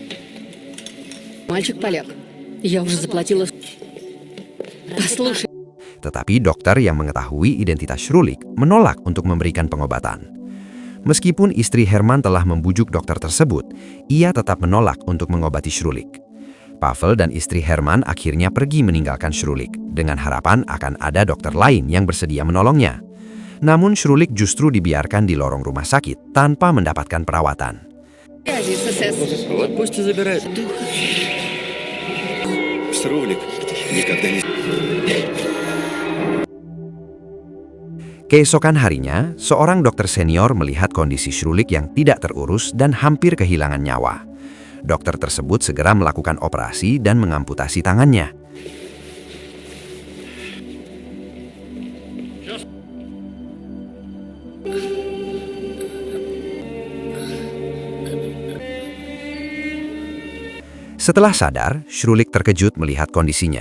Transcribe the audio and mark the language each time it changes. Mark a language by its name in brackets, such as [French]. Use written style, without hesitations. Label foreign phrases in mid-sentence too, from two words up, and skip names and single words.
[Russian] Мальчик-поляк. Я уже заплатила... Послушай, [Indonesian] Tetapi dokter yang mengetahui identitas Shrulik menolak untuk memberikan pengobatan. Meskipun istri Herman telah membujuk dokter tersebut, ia tetap menolak untuk mengobati Shrulik. Pavel dan istri Herman akhirnya pergi meninggalkan Shrulik dengan harapan akan ada dokter lain yang bersedia menolongnya. Namun Shrulik justru dibiarkan di lorong rumah sakit tanpa mendapatkan perawatan. [Russian] Связи с СС. Вот пусть и забирают. Срулик никогда не... [Indonesian] Keesokan harinya, seorang dokter senior melihat kondisi Shrulik yang tidak terurus dan hampir kehilangan nyawa. Dokter tersebut segera melakukan operasi dan mengamputasi tangannya. Setelah sadar, Shrulik terkejut melihat kondisinya.